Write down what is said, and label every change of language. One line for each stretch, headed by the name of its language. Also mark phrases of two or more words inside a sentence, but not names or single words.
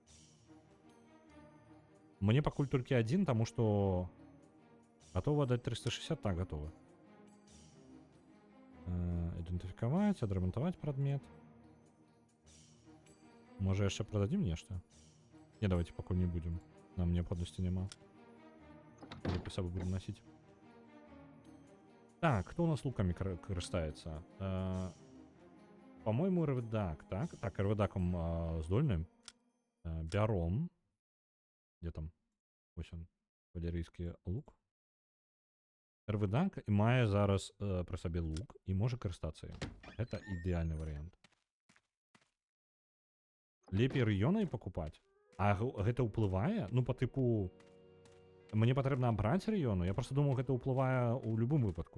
Belarusian: Мне пакуль толькі адзін, таму што готова даць 360, так, готова. Ідэнтыфікаваць, адрамантаваць прадмет. Можа яшчэ прададзім нешта? Не, давайте пакуль не будзем. Нам неабходнасці няма. Лепей сабой будем носить.
Russian: Так, кто у нас луками карыстаецца? По-моему, РВДАК, так?
Belarusian: Так, РВДАКом здольным. Бяром.
Russian: Где там? Ось он.
Belarusian: Валерійскі лук. РВДАК мае зараз пры сабе лук і можа карыстацца ім. Это ідэальны варыянт. Лепей рэгіёнай пакупаць? А гэта ўплывае? Ну, по тыпу... Мне патрэбна абраць рэгіёну? Я просто думаў, гэта ўплывае ў любым выпадку.